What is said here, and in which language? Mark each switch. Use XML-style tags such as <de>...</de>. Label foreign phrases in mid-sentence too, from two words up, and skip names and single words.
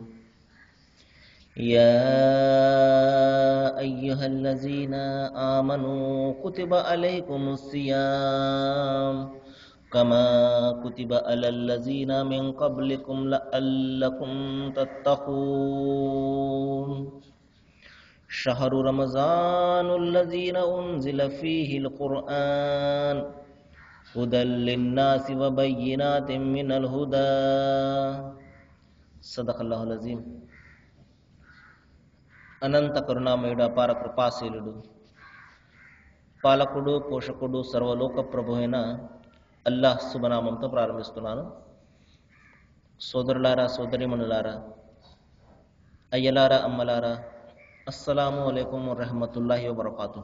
<ar>يا أيها الذين آمنوا كتب عليكم الصيام كما كتب على الذين من قبلكم لعلكم تتقون. شهر رمضان الذين أنزل فيه القرآن هدى للناس وبينات من الهدى. صدق الله العظيم.</ar> <te>అనంత కరుణామయుడు అపార కృపాశీలుడు పాలకుడు పోషకుడు సర్వలోక ప్రభు అయిన అల్లాహ్ శుభనామంతో ప్రారంభిస్తున్నాను. సోదరులారా సోదరీమణులారా అయ్యలారా అమ్మలారా</te> <ar>السلام عليكم ورحمة الله وبركاته.</ar>